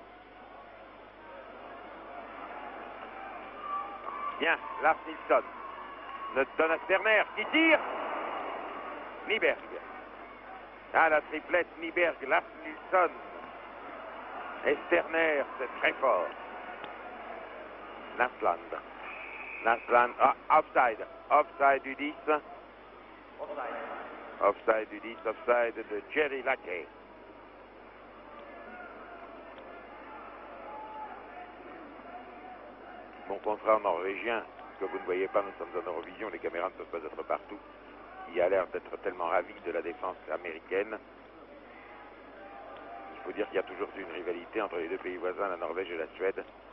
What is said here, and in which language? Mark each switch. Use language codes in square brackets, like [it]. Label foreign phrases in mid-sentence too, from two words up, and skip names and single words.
[fr] Bien, Lars Nilsson le donne à Sterner qui tire. Nyberg. Ah, la triplette Nyberg, Lars Nilsson et Sterner, c'est très fort. Narsland, offside. Offside du 10. Offside du 10, offside de Jerry Lackey. Mon confrère norvégien, que vous ne voyez pas, nous sommes en Eurovision, les caméras ne peuvent pas être partout. Il a l'air d'être tellement ravi de la défense américaine. Il faut dire qu'il y a toujours eu une rivalité entre les deux pays voisins, la Norvège et la Suède.